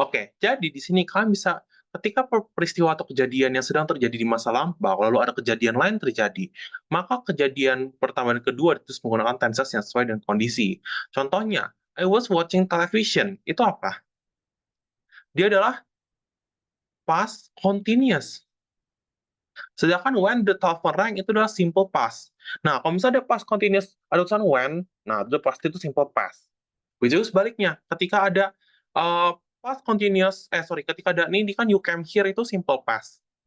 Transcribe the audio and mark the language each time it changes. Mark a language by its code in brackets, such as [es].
[id] Oke, jadi di sini kalian bisa ketika peristiwa atau kejadian yang sedang terjadi di masa lampau, lalu ada kejadian lain terjadi, maka kejadian pertama dan kedua terus menggunakan tenses yang sesuai dengan kondisi. [en] Contohnya, I was watching television. [id] Itu apa? Dia adalah past continuous. Sedangkan [en] when the telephone rang [id] itu adalah [en] simple past. [id] Nah, kalau misalnya ada past continuous, ada tulisan when, nah itu pasti itu simple past. Which is sebaliknya, ketika ada past continuous, ketika ada ini kan [en] you came here [id] itu simple past.